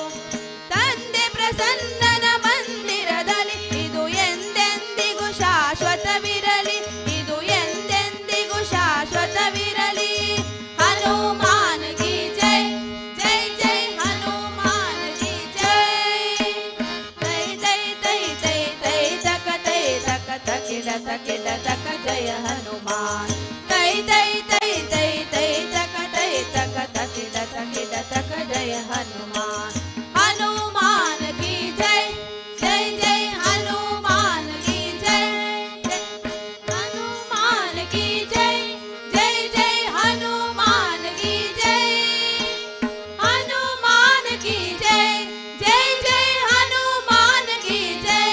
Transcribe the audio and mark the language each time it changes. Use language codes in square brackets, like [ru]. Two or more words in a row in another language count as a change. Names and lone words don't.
[kn] ತಂದೆ ಪ್ರಸನ್ನನ ಮಂದಿರದಲ್ಲಿ ಇದು ಎಂದೆಂದಿಗೂ ಶಾಶ್ವತವಿರಲಿ. ಇದು ಎಂದೆಂದಿಗೂ ಶಾಶ್ವತವಿರಲಿ. [hi] हनुमान की जय जय जय हनुमान की जय. ತೈ ತೈ ತೈ ತೈ ತೈ ತಕ ತೈ ತಕ ತಕಿಡ ತಕಿಡ ತಕ ಜಯ ಹನುಮಾನ್. ತೈ ತೈ ತೈ ತೈ ತೈ ತಕ ತೈ ತಕ ತಕಿಡ ತಕಿಡ ತಕ ಜಯ ಹನುಮಾನ್. हनुमान की जय जय जय हनुमान की जय. हनुमान की जय जय जय हनुमान की जय. हनुमान की जय जय जय हनुमान की जय.